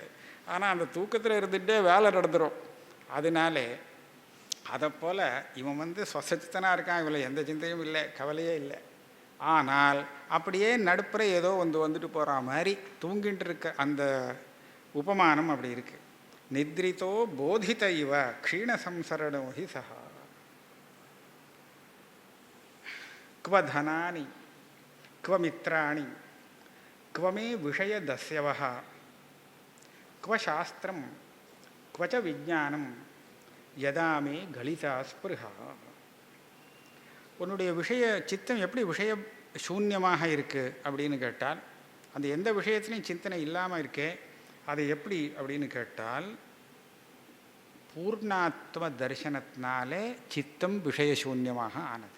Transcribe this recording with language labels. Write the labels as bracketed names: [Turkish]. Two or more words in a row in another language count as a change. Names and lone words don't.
[Tamil] ஆனால் அந்த தூக்கத்தில் இருந்துகிட்டே வேலை நடந்துடும். அதனாலே அதை போல் இவன் சொசச்சித்தனாக இருக்கான், இவளை எந்த சிந்தையும் இல்லை, கவலையே இல்லை. ஆனால் அப்படியே நடுப்புற ஏதோ வந்துட்டு போகிற மாதிரி தூங்கிட்டு இருக்க அந்த உபமானம் அப்படி இருக்குது. [Sanskrit] निद्रितो बोधित इव क्षीण संसरणो हि सः. क्व धनानि क्व मित्राणि क्व मे विषय दस्यवः क्व शास्त्रं क्व च विज्ञानं यदा मे गलिता स्पृहा. [Tamil] உன்னுடைய விஷய சித்தம் எப்படி விஷய சூன்யமாக இருக்குது அப்படின்னு கேட்டால், அந்த எந்த விஷயத்துலையும் சிந்தனை இல்லாமல் இருக்கே அது எப்படி அப்படின்னு கேட்டால், பூர்ணாத்ம தரிசனத்தினாலே சித்தம் விஷயசூன்யமாக ஆனது.